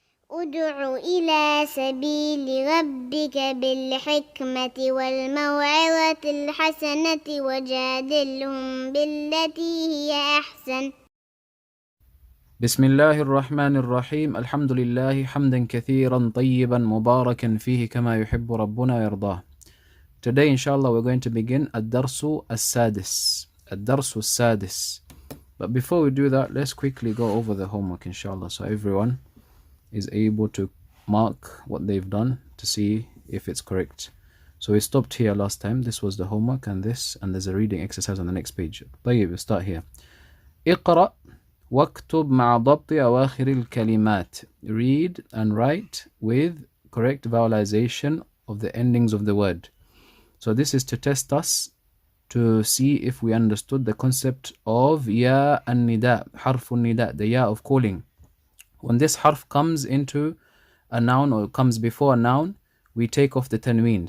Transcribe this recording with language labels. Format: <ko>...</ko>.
<ar>ادع إلى سبيل ربك بالحكمة والموعظة الحسنة وجادلهم بالتي هي أحسن. بسم الله الرحمن الرحيم. الحمد لله حمدا كثيرا طيبا مباركا فيه كما يحب ربنا ويرضاه.</ar> <en>Today inshallah we're going to begin</en> <ar>الدرس السادس. الدرس السادس.</ar> <en>But before we do that, let's quickly go over the homework inshallah, so everyone is able to mark what they've done to see if it's correct. So we stopped here last time. This was the homework and this, and there's a reading exercise on the next page. طيب, we'll start here.</en> <ar>اقرأ واكتب مع ضبط أواخر الكلمات.</ar> <en>Read and write with correct vowelization of the endings of the word. So this is to test us to see if we understood the concept of ya an-nida, harf an-nida, the ya of calling. When this harf comes into a noun or comes before a noun, we take off the tanween.</en>